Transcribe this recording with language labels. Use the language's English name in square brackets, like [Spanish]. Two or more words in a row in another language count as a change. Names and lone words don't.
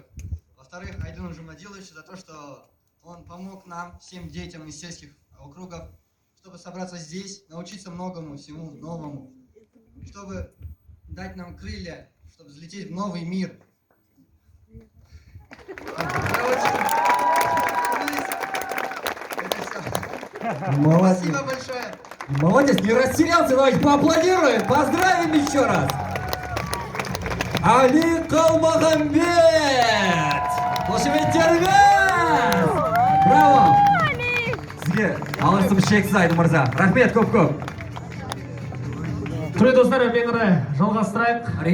[Russian] Во-вторых, Айдуну Жумадиловичу за то, что он помог нам, всем детям из сельских округов, чтобы собраться здесь, научиться многому, всему новому, чтобы дать нам крылья, чтобы взлететь в новый мир. Молодец. Спасибо большое. Молодец, не растерялся, давайте поаплодируем, поздравим еще раз. [Kazakh] Али Калмагамбет! Қошеметтеріңіз! Браво! Сізге алғысым шексіз Айдын мырза. Рахмет көп-көп. Құрметті достар, ары бері жалғастырайық.